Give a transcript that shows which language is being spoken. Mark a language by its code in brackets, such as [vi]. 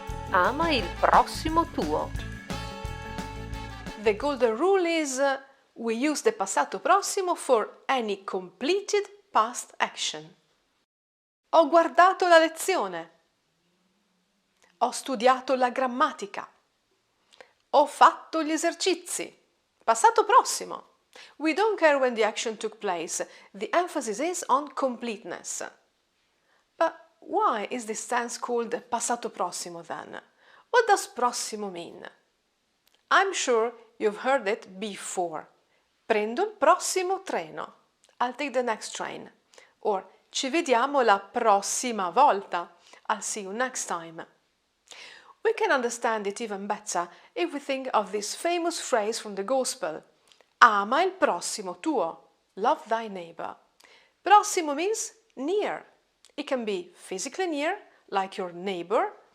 [it] Ama il prossimo tuo. [en] The golden rule is we use the passato prossimo for any completed past action. [it] Ho guardato la lezione. Ho studiato la grammatica. Ho fatto gli esercizi. Passato prossimo. [en] We don't care when the action took place. The emphasis is on completeness. But why is this tense called passato prossimo then? What does prossimo mean? I'm sure you've heard it before. [it] Prendo il prossimo treno. [en] I'll take the next train. [it] Or ci vediamo la prossima volta. [en] I'll see you next time. We can understand it even better if we think of this famous phrase from the Gospel: [it] ama il prossimo tuo, [en] love thy neighbor. Prossimo means near. It can be physically near, like your neighbor.